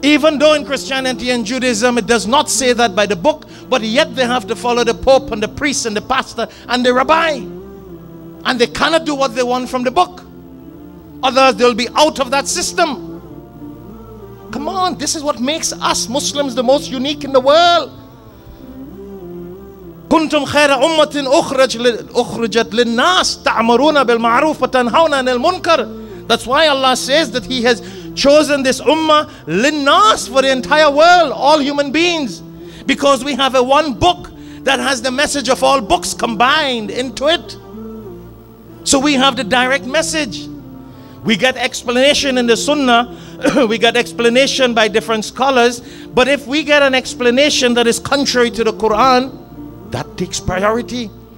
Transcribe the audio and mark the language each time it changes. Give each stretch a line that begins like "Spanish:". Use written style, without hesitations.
English: Even though in Christianity and Judaism it does not say that by the book, but yet they have to follow the Pope and the priest and the pastor and the rabbi. And they cannot do what they want from the book. Others, they'll be out of that system. Come on, this is what makes us Muslims the most unique in the world.
Arabic: كنتم خير أمة أخرجت للناس تأمرون بالمعروف وتنهون عن المنكر.
English: That's why Allah says that He has chosen this ummah linnas, for the entire world, all human beings, because we have a one book that has the message of all books combined into it. So we have the direct message. We get explanation in the Sunnah, we get explanation by different scholars, but if we get an explanation that is contrary to the Quran, that takes priority.